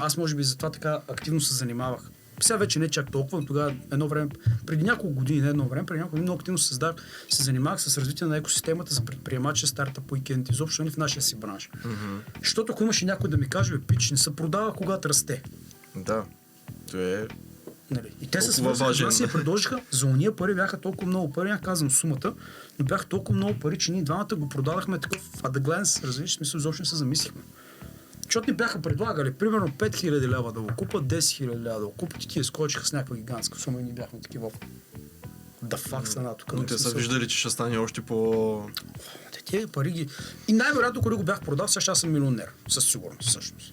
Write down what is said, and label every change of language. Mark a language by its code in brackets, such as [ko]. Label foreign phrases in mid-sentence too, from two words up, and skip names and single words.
[bg] Аз може би затова така активно се занимавах. Сега вече не чак толкова, но тогава едно време, преди няколко години, много активно се занимавах с развитие на екосистемата за предприемачи, [en] startup weekend, [bg] изобщо не в нашия си бранш. Защото ако имаше някой да ми каже, пич, не се продава, когато расте. Да. Това е... Нали? И те се свързаха, си я предложиха, за уния пари бяха толкова много пари, не казвам сумата, но бяха толкова много пари, че ние двамата го продадахме такъв [en] at the glance, [bg] разбираш, смисъл, изобщо не се замислихме. Защото ни бяха предлагали, примерно 5000 лева да го купат, 10 000 лева да го купат и тия скочиха с някаква гигантска сума и ние бяхме такива да факс на тук. Но те са виждали, че ще стане още по... Тези пари ги... И най-вероятно, когато го бях продал, сега съм милионер, със сигурност всъщност.